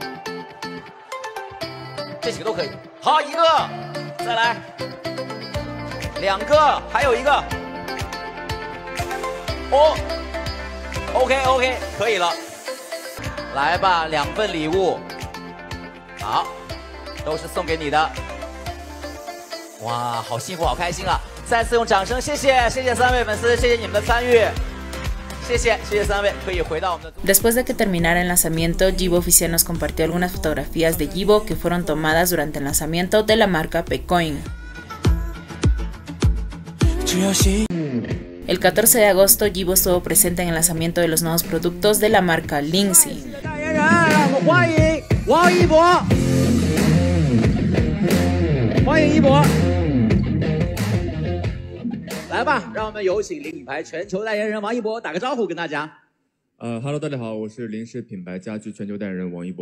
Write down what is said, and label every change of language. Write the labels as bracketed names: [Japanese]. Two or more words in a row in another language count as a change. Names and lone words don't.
[Chinese] 这几个都可以，好，一个，再来，2个，还有一个，哦 ，OK， 可以了，来吧，2份礼物，好，都是送给你的，哇，好幸福，好开心啊！再次用掌声，谢谢3位粉丝，谢谢你们的参与。 [Spanish] Después de que terminara el lanzamiento, Yibo Oficial nos compartió algunas fotografías de Yibo que fueron tomadas durante el lanzamiento de la marca Pecoin. El 14 de agosto, Yibo estuvo presente en el lanzamiento de los nuevos productos de la marca Lindsay. [Chinese] Hello， 大家好，我是林氏品牌家居全球代言人王一博。